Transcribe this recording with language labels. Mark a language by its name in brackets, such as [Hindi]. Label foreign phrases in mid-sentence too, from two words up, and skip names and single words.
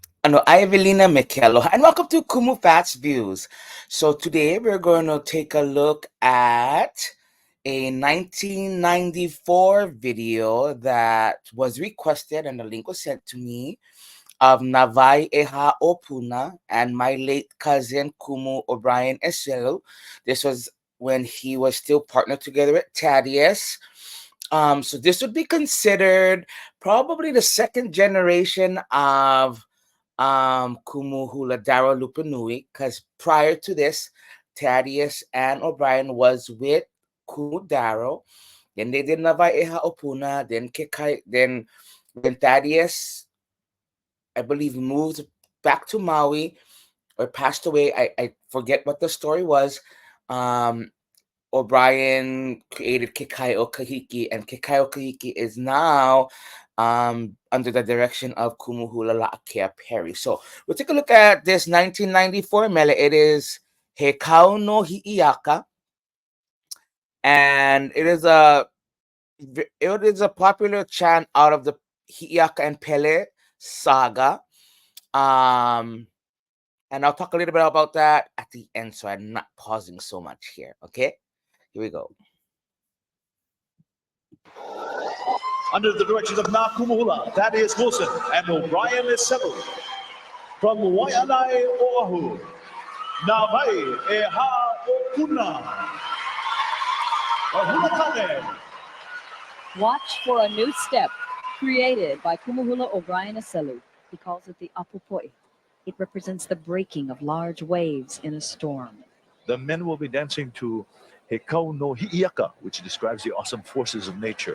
[Hawaiian] Ano Evelina Mikelo, [English] and welcome to Kumu Fats Views. So today we're going to take a look at a 1994 video that was requested and the link was sent to me of Navai ʻEhā o Puna and my late cousin Kumu OʻBrian Eselu. This was when he was still partnered together with Thaddius. So this would be considered probably the second generation of Kumu Hula Daro Lupanui, because prior to this, Thaddius and OʻBrian was with Kumu Daro. Then they did Navai ʻEhā o Puna. Then when Thaddius, I believe, moved back to Maui or passed away, I forget what the story was. OʻBrian created Kekai o Kahiki, and Kekai o Kahiki is now under the direction of Kumu Hula La'akea Perry. So we'll take a look at this 1994 mele. It is He Kau No Hiʻiaka, and it is a popular chant out of the Hiʻiaka and Pele saga. And I'll talk a little bit about that at the end, so I'm not pausing so much here. Okay, here we go. Under the direction of Na Kumu Hula, Thaddius Wilson, and OʻBrian Eselu. From Waiʻanae, Oʻahu, Navai ʻEhā o Puna. Watch for a new step created by Kumu Hula OʻBrian Eselu. He calls it the apupoi. It represents the breaking of large waves in a storm. The men will be dancing to He Kau No Hiʻiaka, which describes the awesome forces of nature.